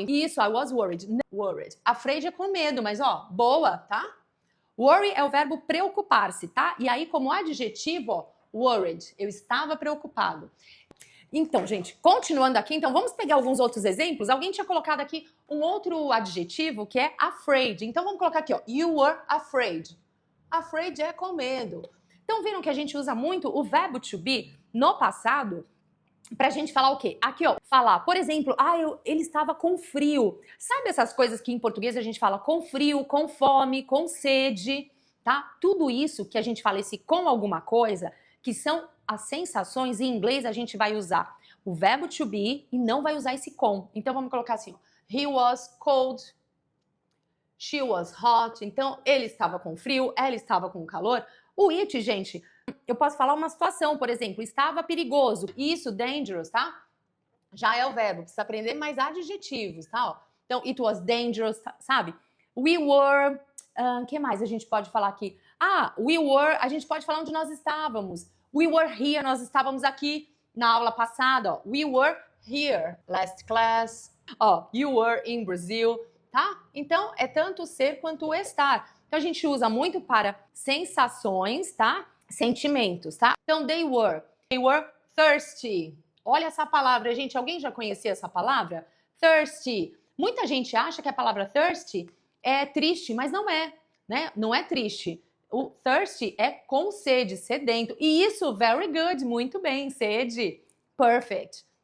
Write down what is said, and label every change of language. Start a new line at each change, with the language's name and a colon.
Portuguese: Isso,
English: I was worried. Worried.
Portuguese: Afraid é com medo, mas ó, boa, tá? Worry é o verbo preocupar-se, tá? E aí, como adjetivo, ó, worried, eu estava preocupado. Então, gente, continuando aqui, então vamos pegar alguns outros exemplos. Alguém tinha colocado aqui um outro adjetivo que é afraid. Então vamos colocar aqui, ó,
English: you were afraid.
Portuguese: Afraid é com medo. Então viram que a gente usa muito o verbo to be no passado pra gente falar o quê? Aqui, ó, falar, por exemplo, ele estava com frio. Sabe essas coisas que em português a gente fala com frio, com fome, com sede, tá? Tudo isso que a gente fala esse com alguma coisa, que são as sensações, em inglês a gente vai usar o verbo to be e não vai usar esse com. Então vamos colocar assim, ó,
English: he was cold, she was hot.
Portuguese: Então ele estava com frio, ela estava com calor. O it, gente, eu posso falar uma situação, por exemplo, estava perigoso. Isso, dangerous, tá? Já é o verbo, precisa aprender mais adjetivos, tá? Ó.
English: Então, it was dangerous, sabe? We were,
Portuguese: que mais a gente pode falar aqui? We were, a gente pode falar onde nós estávamos.
English: We were here,
Portuguese: nós estávamos aqui na aula passada, ó.
English: We were here, last class. Ó, you were in Brazil, tá?
Portuguese: Então, é tanto ser quanto estar. Então, a gente usa muito para sensações, tá? Sentimentos, tá?
English: Então, they were thirsty.
Portuguese: Olha essa palavra, gente. Alguém já conhecia essa palavra? Thirsty. Muita gente acha que a palavra thirsty é triste, mas não é. né? Não é triste. O thirsty é com sede, sedento. E isso, very good, muito bem, sede, perfect.